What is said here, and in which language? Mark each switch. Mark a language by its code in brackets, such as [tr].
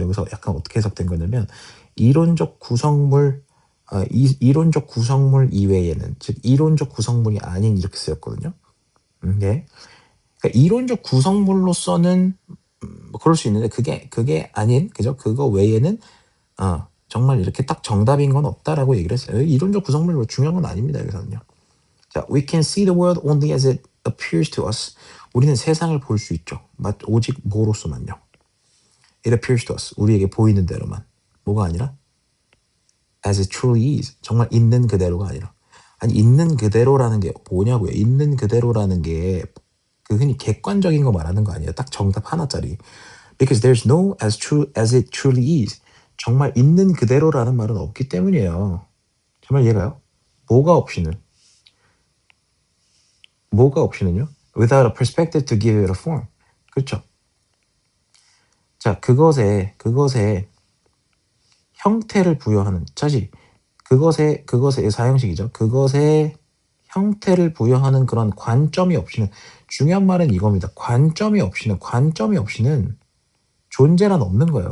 [ko] 여기서 약간 어떻게 해석된 거냐면 이론적 구성물 이론적 구성물 이외에는 즉 이론적 구성물이 아닌 이렇게 쓰였거든요. 네. 그러니까 이론적 구성물로서는 뭐 그럴 수 있는데 그게 아닌 그죠? 그거 외에는 정말 이렇게 딱 정답인 건 없다라고 얘기를 했어요. 이론적 구성물 뭐 중요한 건 아닙니다. 여기서는요. [en] 자, we can see the world only as it appears to us. [ko] 우리는 세상을 볼 수 있죠. 오직 뭐로서만요. [en] It appears to us. [ko] 우리에게 보이는 대로만. 뭐가 아니라 [en] as it truly is. [ko] 정말 있는 그대로가 아니라. 아니 있는 그대로라는 게 뭐냐고요. 있는 그대로라는 게 그 흔히 객관적인 거 말하는 거 아니에요. 딱 정답 하나짜리. [en] Because there's no as true as it truly is. [ko] 정말 있는 그대로라는 말은 없기 때문이에요. 정말 이해가요? 뭐가 없이는요? [en] Without a perspective to give it a form. [ko] 그렇죠? 자, 그것에 형태를 부여하는 사실 그것의 사형식이죠. 그것에 형태를 부여하는 그런 관점이 없이는 중요한 말은 이겁니다. 관점이 없이는 존재란 없는 거예요.